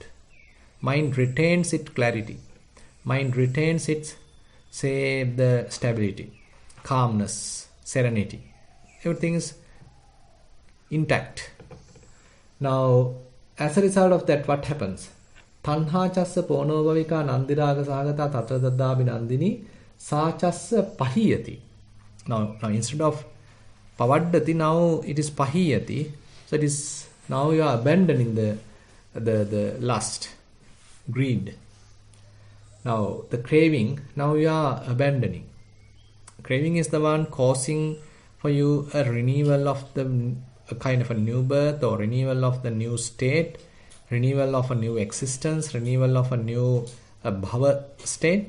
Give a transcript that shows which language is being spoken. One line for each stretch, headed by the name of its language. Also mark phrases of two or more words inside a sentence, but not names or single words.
English: Mind retains its clarity. Mind retains its, say, the stability, calmness, serenity. Everything is intact. Now, as a result of that, what happens?
Pali: Tanha chassa ponobhavika nandiraga sagata tatradaddabi nandini sa chassa pahiyati.
English: Now instead of pavaddati, now it is pahiyati. So it is, now you are abandoning the lust, greed. Now the craving, now you are abandoning. Craving is the one causing for you a renewal of a kind of a new birth, or renewal of the new state, renewal of a new existence, renewal of a new bhava state.